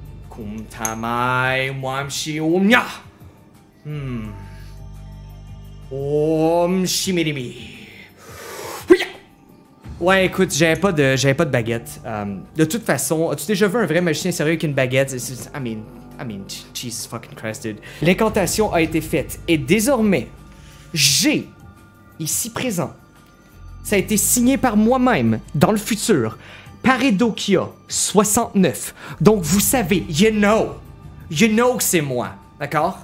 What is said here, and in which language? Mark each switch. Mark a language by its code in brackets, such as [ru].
[fr] Kumtamai Mwamshi Omnya. Om Shimirimi. Ouais, écoute, j'avais pas de baguette. De toute façon, as-tu déjà vu un vrai magicien sérieux avec une baguette? [en] I mean, Jesus fucking Christ, dude. [fr] L'incantation a été faite. Et désormais, j'ai, ici présent, ça a été signé par moi-même, dans le futur, Pareidokia 69. Donc, vous savez, [en] you know [fr] que c'est moi. D'accord?